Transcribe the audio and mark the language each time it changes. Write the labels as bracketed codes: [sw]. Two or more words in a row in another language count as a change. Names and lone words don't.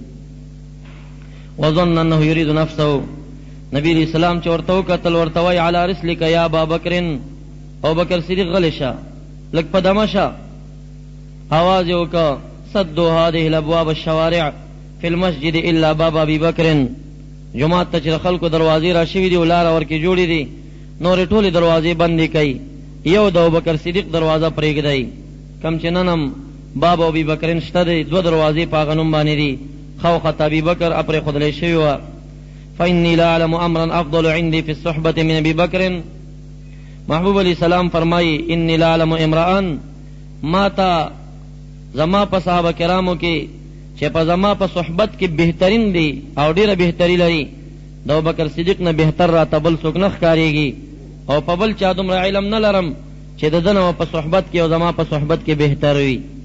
[ar] وظن انه یرید نفسه [ps] نبی علیہ السلام چې ورته وکتل ورته وایي [ar] علی رسلک یا ابا بکر [ps] او بکر صدیق غلی شه لږ په دمه شه آواز یې وکړه [ar] صدوا هذه الابواب الشوارع فی المسجد الا باب ابي [ps] بکر جماعت ته چې خلکو دروازې را شوي دي او لاره ورکې جوړې دي نورې ټولې دروازې بندې کوي یو د ابوبکر صدیق دروازه پرېږدئ کم چې نن هم باب ابي بکر شته دی دوه دروازې په هغه نوم باندې دي خوخت ابي بکر پرېښودلی شوي وه [ar] فإني لا أعلم أمرا أفضل عندي في الصحبة من أبي بكر [ps] محبوب علیہ السلام فرمائی [ar] انی لا علم امرأن [ps] ما تا زما په صحابه کرامو کې چې په زما په صحبت کې بهترین دی او ډیره بهتری لري د ابوبکر صدیق نه بهتر راته بل څوک نه ښکارېږي او په بل چا دومره علم نه لرم چې د ده نه په صحبت کې او زما په صحبت کې بهتر وي